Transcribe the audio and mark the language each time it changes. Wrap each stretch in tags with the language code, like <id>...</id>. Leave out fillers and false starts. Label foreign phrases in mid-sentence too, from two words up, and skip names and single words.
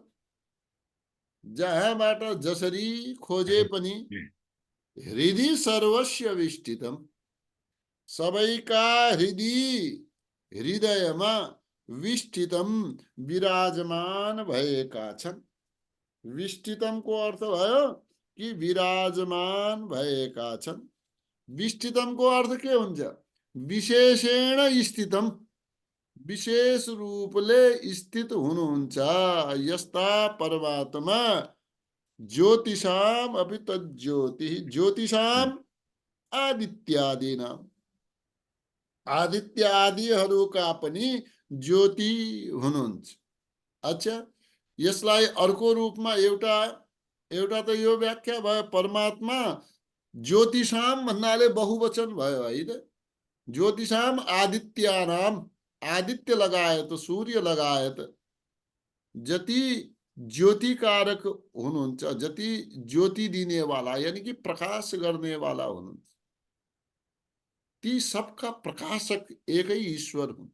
<ne>जहाँबाट जसरी खोजे पनि</ne> <sa>हृदय सर्वस्य विष्ठितम,</sa> <ne>सबैका हृदयमा विष्ठितम विराजमान भएका छन्। विष्ठितम को अर्थ भयो कि विराजमान भएका छन्। विष्ठितम को अर्थ के हुन्छ?</ne> <sa>विशेषेण स्थितम,</sa> <ne>विशेष रूपले स्थित हुनुहुन्छ। यस्ता परमात्मा</ne> <sa>ज्योतिषाम अपि तज्ज्योति, ज्योतिषाम आदित्यादीनाम,</sa> <ne>आदित्य आदिहरूका पनि ज्योति हुनुहुन्छ। अच्छा, यसलाई अर्को रूपमा एउटा त यो व्याख्या भयो, परमात्मा ज्योतिषाम भन्नाले बहुवचन भयो होइन?</ne> <sa>ज्योतिषाम आदित्यानाम,</sa> <ne>आदित्य लगायत सूर्य लगायत जति ज्योतिकारक हुनुहुन्छ, जति ज्योति दिने वाला यानी कि प्रकाश गर्ने वाला हुनुहुन्छ, ती सबका प्रकाशक एकै ईश्वर हुन्।</ne>